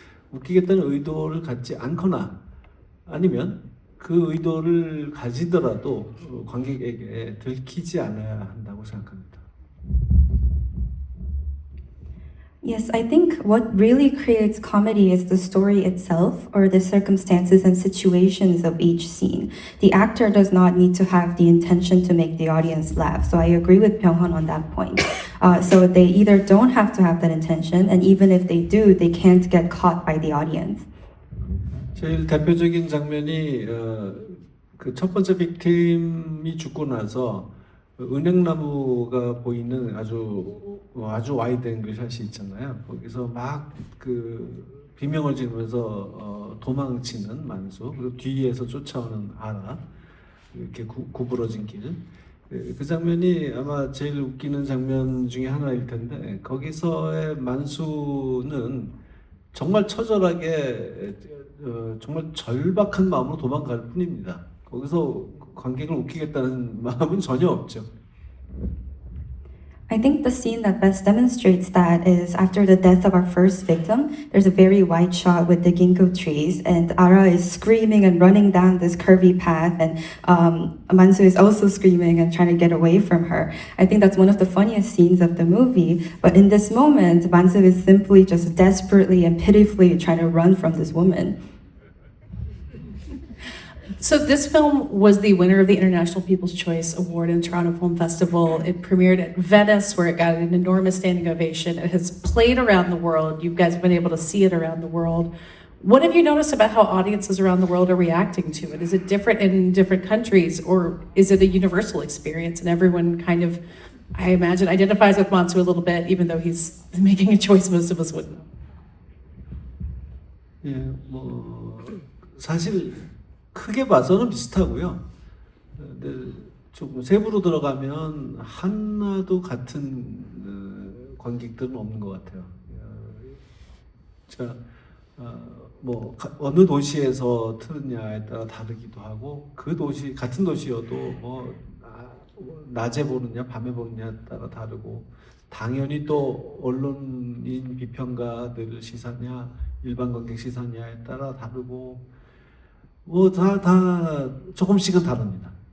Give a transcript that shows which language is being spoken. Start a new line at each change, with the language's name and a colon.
Korean: 웃기겠다는 의도를 갖지 않거나 아니면 그 의도를 가지더라도 관객에게 들키지 않아야 한다고 생각합니다.
English: Yes, I think what really creates comedy is the story itself or the circumstances and situations of each scene. The actor does not need to have the intention to make the audience laugh. So I agree with Byung-hun on that point. So they either don't have to have that intention, and even if they do, they can't get caught by the audience.
Korean: 제일 대표적인 장면이 그 첫 번째 빅팀이 죽고 나서 은행나무가 보이는 아주 와이드 앵글 샷이 있잖아요. 거기서 막 그 비명을 지르면서 도망치는 만수, 그리고 뒤에서 쫓아오는 아라, 이렇게 구부러진 길. 그 장면이 아마 제일 웃기는 장면 중에 하나일 텐데, 거기서의 만수는 정말 처절하게 정말 절박한 마음으로 도망갈 뿐입니다. 거기서 관객을 웃기겠다는 마음은 전혀 없죠.
English: I think the scene that best demonstrates that is after the death of our first victim, there's a very wide shot with the ginkgo trees, and Ara is screaming and running down this curvy path, and Mansu is also screaming and trying to get away from her. I think that's one of the funniest scenes of the movie, but in this moment, Mansu is simply just desperately and pitifully trying to run from this woman. So this film was the winner of the International People's Choice Award in Toronto Film Festival. It premiered at Venice, where it got an enormous standing ovation. It has played around the world. You guys have been able to see it around the world. What have you noticed about how audiences around the world are reacting to it? Is it different in different countries, or is it a universal experience and everyone kind of, I imagine, identifies with Mansu a little bit, even though he's making a choice most of us wouldn't?
Korean: 예, 뭐 사실 크게 봐서는 비슷하고요. 근데 조금 세부로 들어가면 하나도 같은 관객들은 없는 것 같아요. 자, 뭐 어느 도시에서 틀느냐에 따라 다르기도 하고, 그 도시 같은 도시여도 뭐 낮에 보느냐 밤에 보느냐에 따라 다르고, 당연히 또 언론인 비평가들 시사냐 일반 관객 시사냐에 따라 다르고, 뭐 다 조금씩은 다릅니다.